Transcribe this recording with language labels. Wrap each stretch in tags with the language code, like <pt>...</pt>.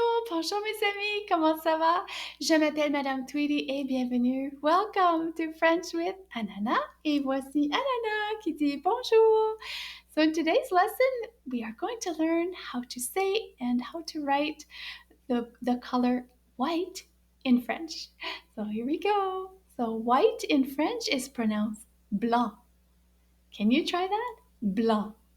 <fr>bonjour mes amis, comment ça va? Je m'appelle Madame Tweedie et bienvenue.</fr> <en>Welcome to French with Anana.</en> <fr>Et voici Anana qui dit bonjour.</fr> <en>So in today's lesson, we are going to learn how to say and how to write the color white in French. So here we go. So white in French is pronounced blanc. Can you try that? Blanc.</en>